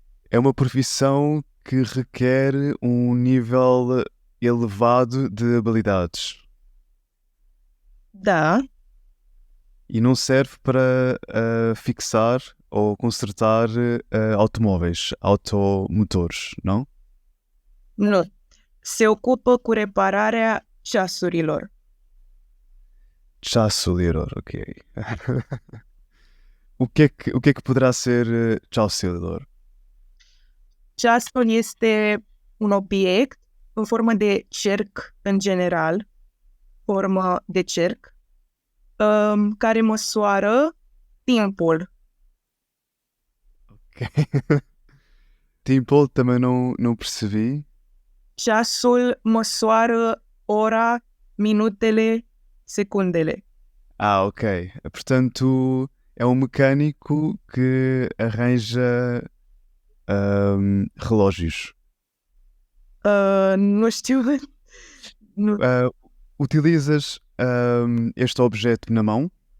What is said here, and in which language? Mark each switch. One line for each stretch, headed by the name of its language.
Portuguese: É uma profissão que requer um nível elevado de habilidades.
Romanian: Da.
Portuguese: E não serve para fixar ou consertar automóveis, automotores, não?
Romanian: Nu. Se ocupă cu repararea ceasurilor. Chassilidor, ok.
Portuguese: O que é que poderá ser chassilidor?
Romanian: Ceasul este un obiect în formă de cerc în general, formă de cerc, care măsoară timpul.
English: Ok.
Portuguese: Timpul também não percebi.
Romanian: Ceasul măsoară ora, minutele, secundele.
English: Ah, ok.
Portuguese: Portanto, é um mecânico que arranja relógios.
Romanian: Nu știu. Nu.
Portuguese: Utilizas este objeto na mão?